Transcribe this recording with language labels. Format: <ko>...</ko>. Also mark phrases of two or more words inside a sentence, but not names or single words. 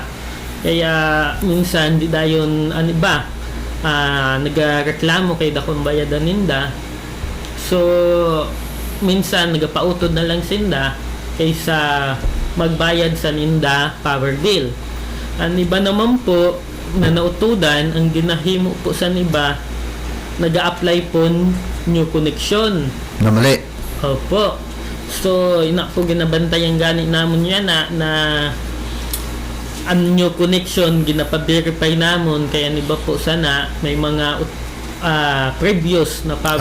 <hil>Kaya minsan di dayon ano ba nagreklamo kay dakong bayadan ninda. So minsan nagapautod na lang sinda kaysa magbayad sa ninda power bill. Ang iba naman po na nautudan ang ginahimo po sa iba nag-a-apply po</hil> <en>new connection.</en> <hil>Na mali. Opo. So ina po ginabantayan gani namon yan na ang</hil> <en>new connection</en> <hil>ginapaverify namon kaya iba po sana may mga previous na power</hil>